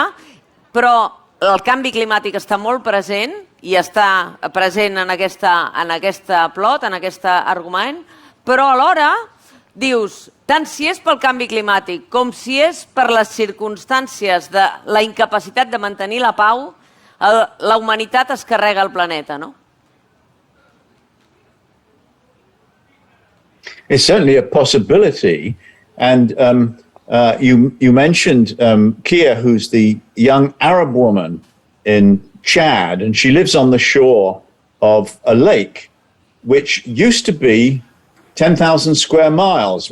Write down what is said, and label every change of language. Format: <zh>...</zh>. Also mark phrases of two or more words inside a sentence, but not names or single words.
<ca>Però el canvi climàtic està molt present i està present en aquesta plot, en aquest argument, però alhora dius, tant si és pel canvi climàtic com si és per les circumstàncies de la incapacitat de mantenir la pau, la humanitat es carrega el planeta, no?</ca> <en>It's certainly a possibility, and you mentioned Kia, who's the young Arab woman in Chad, and she lives on the shore of a lake, which used to be 10,000 square miles.</en>